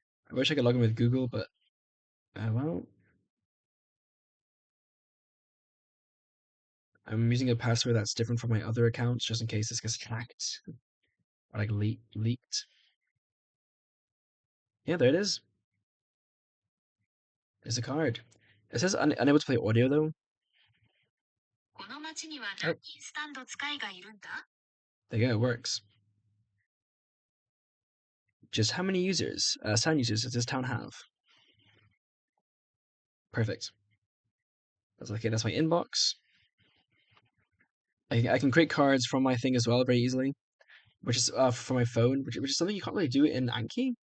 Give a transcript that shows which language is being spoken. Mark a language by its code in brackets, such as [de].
[en] I wish I could log in with Google, but well, I'm using a password that's different from my other accounts just in case this gets hacked or like leaked. Yeah, there it is. There's a card. It says unable to play audio though. [ja] この町には何人スタンド使いがいるんだ [en] There you go, it works. Just how many users, sound users, does this town have? Perfect. That's okay. That's my inbox. I can create cards from my thing as well very easily, which is for my phone, which is something you can't really do in Anki.